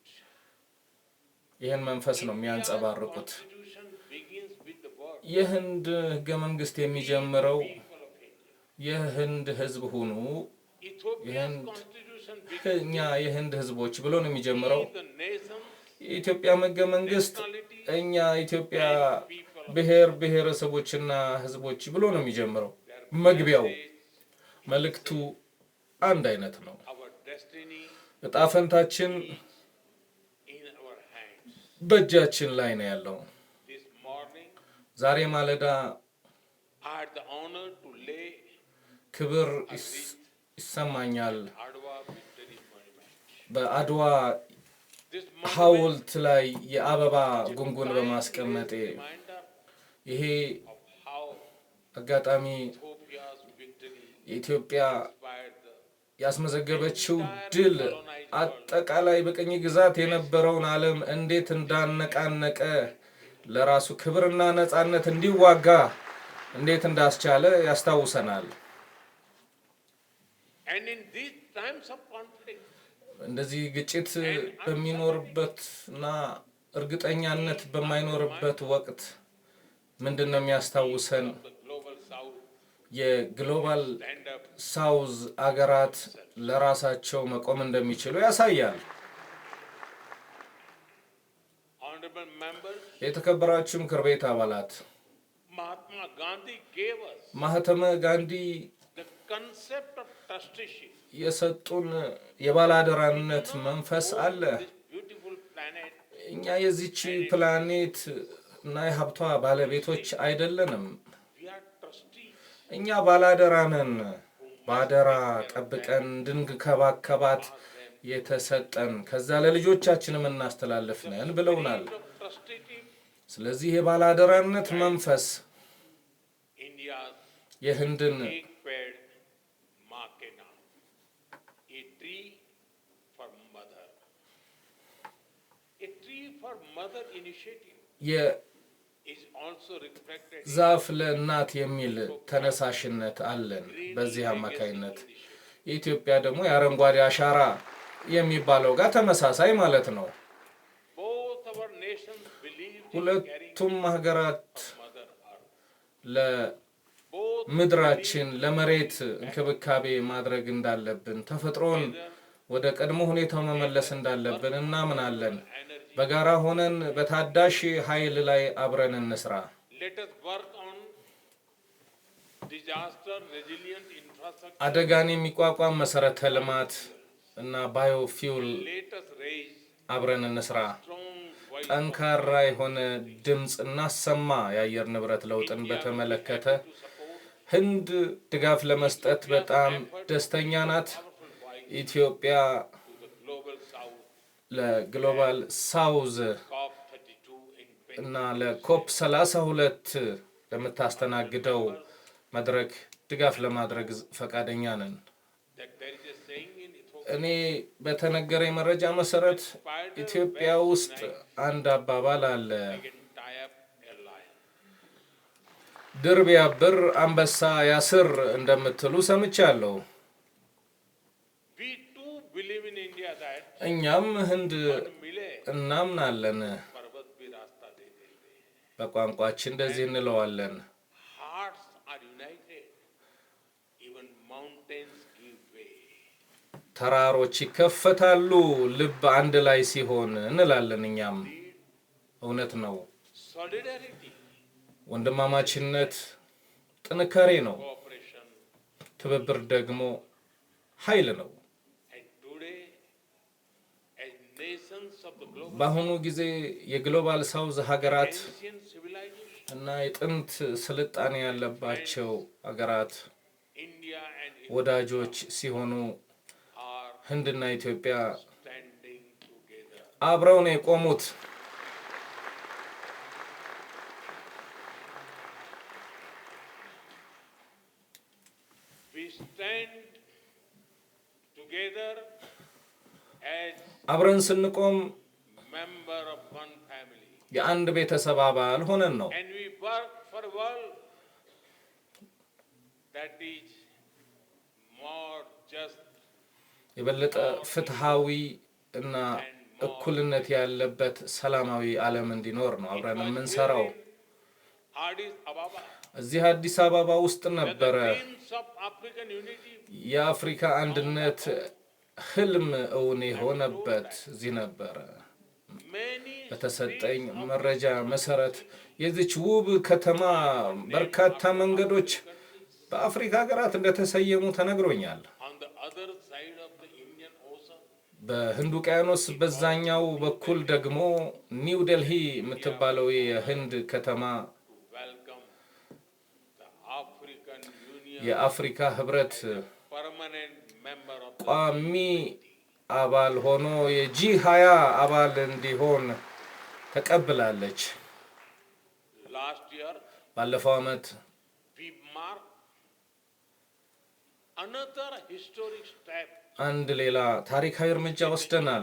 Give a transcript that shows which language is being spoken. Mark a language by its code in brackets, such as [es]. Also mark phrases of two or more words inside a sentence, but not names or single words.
[am] ይህን መንፈስ ነው የሚያንጸባርቁት። [en] Constitution begins with the word [am] የህንድ ህገ መንግስት የሚጀምረው [en] people of India. [am] የህንድ ህዝብ ሁኑ፣ [en] Ethiopia's And- constitution [am] እኛ የህንድ ህዝቦች ብሎ ነው የሚጀምረው። [en] begins the nations, [am] የኢትዮጵያ ህገ መንግስት [en] nationality, [am] እኛ ኢትዮጵያ ብሔር ብሔረሰቦችና ህዝቦች ብሎ ነው የሚጀምረው። መግቢያው መልእክቱ አንድ አይነት ነው። [en] our destiny [am] እጣ ፈንታችን [en] in our hands. [am] በእጃችን ላይ ነው ያለው። [en] This morning, [am] ዛሬ ማለዳ [en] I had the honor to lay [am] ክብር ይሰማኛል [en] Adwa Victory Monument. [am] በአድዋ [en] This monument [am] ሐውልት ላይ የአበባ ጉንጉን በማስቀመጤ [en] reminder [am] ይሄ [en] of how [am] አጋጣሚ [en] Ethiopia's victory [am] የኢትዮጵያ [en] inspired the [am] ያስመዘገበችው ድል አጠቃላይ በቅኝ ግዛት የነበረውን ዓለም እንዴት እንዳነቃነቀ ለራሱ ክብርና ነጻነት እንዲዋጋ እንዴት እንዳስቻለ ያስታውሰናል። [en] And in these times of conflict, [am] እንደዚህ ግጭት በሚኖርበትና እርግጠኛነት በማይኖርበት ወቅት ምንድነው የሚያስታውሰን? [en] the global south [am] የግሎባል [en] stand up. [am] ሳውዝ አገራት ለራሳቸው መቆም እንደሚችሉ ያሳያል። [en] Honorable members, [am] የተከበራችሁ ምክር ቤት አባላት፣ [en] Mahatma Gandhi gave us [am] ማህተመ ጋንዲ [en] the concept of trusteeship. [am] የሰጡን የባላደራነት መንፈስ አለ። [en] This beautiful planet, [am] እኛ የዚች ፕላኔት እና የሀብቷ ባለቤቶች አይደለንም። [en] we are trustees. [am] እኛ ባላደራ ነን። ባደራ ጠብቀን እንድንከባከባት የተሰጠን ከዛ ለልጆቻችንም እናስተላልፍ ነን ብለውናል። [en] Of trusteeship, [am] ስለዚህ የባላደራነት መንፈስ [en] India's [am] የህንድን [hi] एक पेड़ माँ के नाम, [en] a tree for mother, a tree for mother initiative is also reflected in [am] የዛፍ ለእናት የሚል ተነሳሽነት አለን። በዚህ አማካይነት የኢትዮጵያ ደግሞ የአረንጓዴ አሻራ የሚባለው ጋር ተመሳሳይ ማለት ነው። [en] both our nations believe in caring [am] ሁለቱም ሀገራት [en] mother earth. Both [am] ለምድራችን ለመሬት እንክብካቤ ማድረግ እንዳለብን፣ ተፈጥሮን ወደ ቀድሞ ሁኔታው መመለስ እንዳለብን እናምናለን። [en] energy. [am] በጋራ ሆነን በታዳሽ ኃይል ላይ አብረን እንስራ። [en] Let us work on disaster resilient infrastructure. [am] አደጋን የሚቋቋም መሰረተ ልማት እና ባዮፊውል [en] Let us raise [am] አብረን እንስራ። [en] strong voice. [am] ጠንካራ የሆነ ድምፅ እናሰማ። የአየር ንብረት ለውጥን በተመለከተ [en] To support [am] ህንድ ድጋፍ ለመስጠት በጣም ደስተኛ ናት። [en] powerful voice [am] ኢትዮጵያ [en] to the global south. [am] ለግሎባል ሳውዝ [en] COP32 in Paris. [am] እና ለኮፕ 32 ለምታስተናግደው መድረክ ድጋፍ ለማድረግ ፈቃደኛ ነን። [en] That there is a saying in Ethiopia. [am] እኔ በተነገረኝ መረጃ መሰረት ኢትዮጵያ ውስጥ አንድ አባባል አለ። [en] Can tie up a lion. [am] ድር ቢያብር አንበሳ ያስር እንደምትሉ ሰምቻለሁ። [en] We too believe in India that [am] እኛም ህንድ [hi] मिले [am] እናምናለን። [hi] पर्वत भी रास्ता दे देते. [am] በቋንቋችን እንደዚህ እንለዋለን። [en] Hearts are united. Even mountains give way. [am] ተራሮች ይከፈታሉ ልብ አንድ ላይ ሲሆን እንላለን። እኛም እውነት ነው። [en] Solidarity, [am] ወንድማማችነት ጥንካሬ ነው። [en] cooperation, [am] ትብብር ደግሞ ኃይል ነው። [en] and today, as nations of the global [am] በአሁኑ ጊዜ የግሎባል ሳውዝ ሀገራት [en] ancient civilization, [am] እና የጥንት ስልጣኔ ያለባቸው ሀገራት [en] India and India [am] ወዳጆች ሲሆኑ [en] are [am] ህንድና ኢትዮጵያ [en] standing together. [am] አብረው ነው የቆሙት። [en] We stand together as [am] አብረን ስንቆም [en] member of one family, [am] የአንድ ቤተሰብ አባል ሆነን ነው። [en] and we work for a world that is more just [am] የበለጠ ፍትሃዊ እና እኩልነት ያለበት ሰላማዊ ዓለም እንዲኖር ነው አብረን የምንሰራው። [en] Addis Ababa. [am] እዚህ አዲስ አበባ ውስጥ ነበረ [en] Dreams of African unity [am] የአፍሪካ አንድነት ህልም እውን የሆነበት እዚህ ነበረ። [en] many [am] በተሰጠኝ መረጃ መሰረት የዚች ውብ ከተማ በርካታ መንገዶች በአፍሪካ ሀገራት እንደተሰየሙ ተነግሮኛል። [en] on the other side of the Indian Ocean. [am] በህንድ ውቅያኖስ በዛኛው በኩል ደግሞ ኒው ዴልሂ የምትባለው የህንድ ከተማ [en] To welcome the African Union, [am] የአፍሪካ ህብረት [en] permanent member of the [am] ቋሚ አባል ሆኖ የጂ20 አባል እንዲሆን ተቀብላለች። [en] last year. [am] ባለፈው ዓመት [en] We marked another historic step [am] አንድ ሌላ ታሪካዊ እርምጃ ወስደናል።